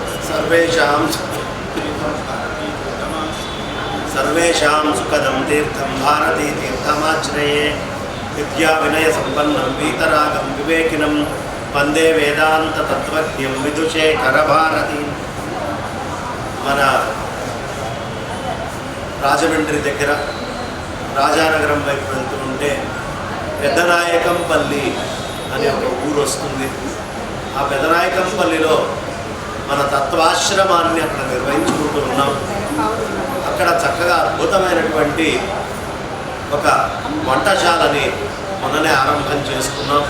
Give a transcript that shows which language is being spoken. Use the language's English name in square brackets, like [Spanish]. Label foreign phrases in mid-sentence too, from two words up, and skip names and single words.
[Sanskrit] सर्वेषां सुखदं तीर्थं भारतीतीर्थमाश्रये विद्याविनयसम्पन्नं वीतरागं विवेकिनं वंदे वेदांत तत्वज्ञं विदुशेखर भारती [Telugu] మన రాజమండ్రి దగ్గర రాజానగరం వైపు వెళ్తుంటే పెద్దనాయకంపల్లి అనే ఒక ఊరు వస్తుంది. ఆ పెద్దనాయకంపల్లిలో మన తత్వాశ్రమాన్ని అక్కడ నిర్వహించుకుంటూ ఉన్నాం. అక్కడ చక్కగా అద్భుతమైనటువంటి ఒక వంటశాలని మొన్ననే ఆరంభం చేసుకున్నాం.